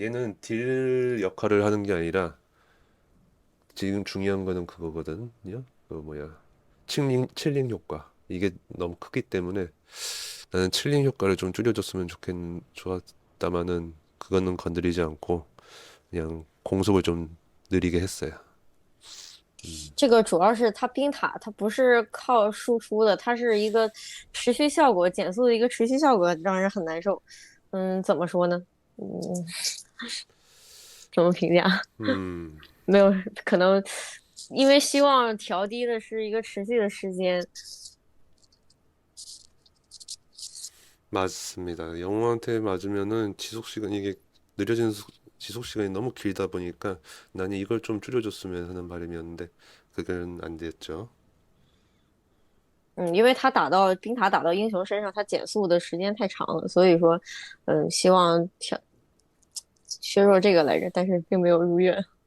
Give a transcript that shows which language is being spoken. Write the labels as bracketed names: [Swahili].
[Korean] 얘는 딜 역할을 하는 게 아니라, 지금 중요한 거는 그거거든요. 그 뭐야, 칠링 효과. 이게 너무 크기 때문에 나는 칠링 효과를 좀 줄여줬으면 좋았다마는 그거는 건드리지 않고 그냥 공속을 좀 느리게 했어요. [Chinese] 这个主要是它冰塔，它不是靠输出的，它是一个持续效果，减速的一个持续效果，让人很难受。怎么说呢？怎么评价？没有，可能因为希望调低的是一个持续的时间。 [Korean] 맞습니다. 영웅한테 맞으면은 지속 시간 이게 느려지는 지속 시간이 너무 길다 보니까 나는 이걸 좀 줄여줬으면 하는 바람이었는데 그건 안 됐죠. [Chinese] 因为它冰塔打到英雄身上，它减速的时间太长了，所以说，希望削弱这个来着，但是并没有如愿。